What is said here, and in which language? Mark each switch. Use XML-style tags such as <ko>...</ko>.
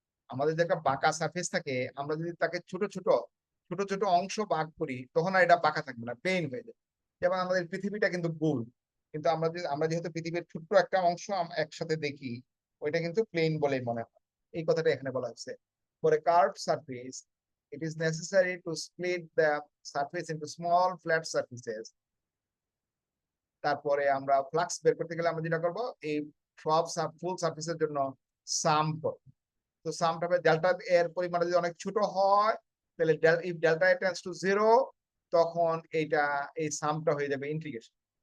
<bn>আমাদের যে একটা বাঁকা সারফেস থাকে, আমরা যদি তাকে ছোট ছোট অংশ ভাগ করি, তখন আর এটা বাঁকা থাকবে না, প্লেন হয়ে যাবে। যেমন আমাদের পৃথিবীটা কিন্তু গোল, কিন্তু আমরা যেহেতু পৃথিবীর ছোট্ট একটা অংশ একসাথে দেখি, ওইটা কিন্তু প্লেন বলেই মনে হয়। এই কথাটা এখানে বলা হচ্ছে।</bn> <en>For a curved surface, it is necessary to split the surface into small flat surfaces.</en> <bn>তারপরে আমরা ফ্লাক্স বের করতে গেলে আমরা যেটা করবো, এই সব ফুল সারফেসের জন্য সাম করব। তো সামটা হবে ডেল্টা এর পরিমাণ যদি অনেক ছোট হয়, তাহলে ইফ ডেল্টা টেন্ডস টু 0, তখন এই সামটা হয়ে যাবে ইন্টিগ্রেশন।</bn>